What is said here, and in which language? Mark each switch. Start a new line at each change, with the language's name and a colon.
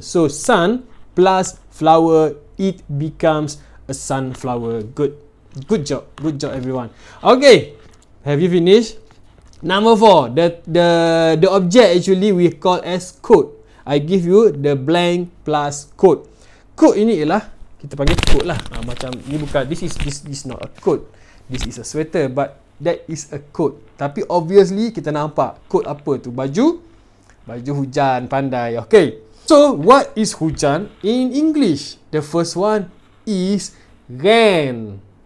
English: So sun plus flower, it becomes a sunflower. Good job everyone. Okay, have you finished? Number 4, the object actually we call as coat. I give you the blank plus coat.
Malay: Coat ini ialah kita panggil coat lah. Macam ni bukan,
English: this is not a coat. This is a sweater, but that is a coat.
Malay: Tapi obviously kita nampak coat apa tu? Baju hujan, pandai.
English: Okay. So what is hujan in English? The first one is rain.